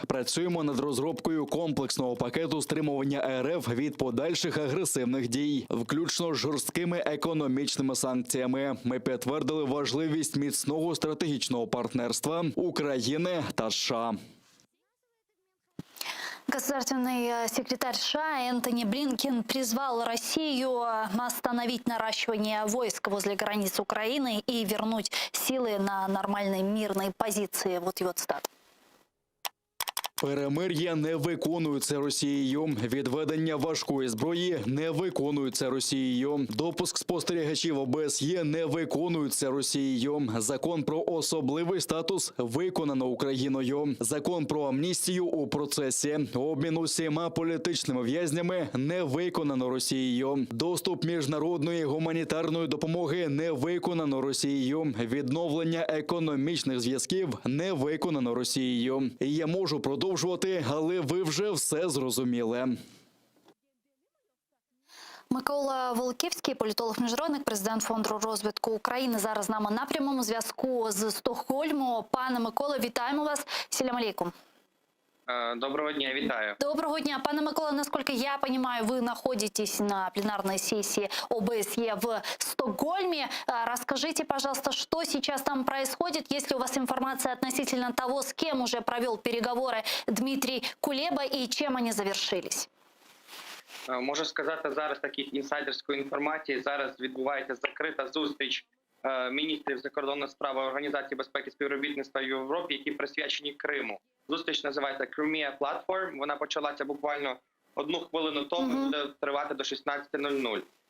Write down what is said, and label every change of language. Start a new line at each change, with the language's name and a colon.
Ukrainian: Працюємо над розробкою комплексного пакету стримування РФ від подальших агресивних дій, включно з жорсткими економічними санкціями. Ми підтвердили важливість міцного стратегічного партнерства України та США.
Russian: Государственный секретарь США Энтони Блинкен призвал Россию остановить наращивание войск возле границ Украины и вернуть силы на нормальные мирные позиции. Вот его цитата.
Ukrainian: Перемир'я не виконується Росією. Відведення важкої зброї не виконується Росією. Допуск спостерігачів ОБСЄ не виконується Росією. Закон про особливий статус виконано Україною. Закон про амністію у процесі. Обмін усіма політичними в'язнями не виконано Росією. Доступ міжнародної гуманітарної допомоги не виконано Росією. Відновлення економічних зв'язків не виконано Росією. І я можу продовжувати, але ви вже все зрозуміли. Микола Волківський, політолог-міжнародник, президент Фонду розвитку України, зараз з нами на прямому зв'язку з Стокгольму. Пане Миколо, вітаємо вас. Салям алейкум. Доброго дня, вітаю. Доброго дня.
Russian: Пане Микола, насколько я понимаю, вы находитесь на пленарной сессии ОБСЕ в Стокгольме. Расскажите, пожалуйста, что сейчас там происходит? Есть ли у вас информация относительно того, с кем уже провел переговоры Дмитрий Кулеба и чем они завершились?
Ukrainian: Можу сказати зараз таких інсайдерської інформації. Зараз відбувається закрита зустріч міністрів закордонних справ Організації безпеки і співробітництва в Європі, які присвячені Криму. Зустріч називається Crimea Platform. Вона почалася буквально 1 хвилину тому, буде тривати до 16:00.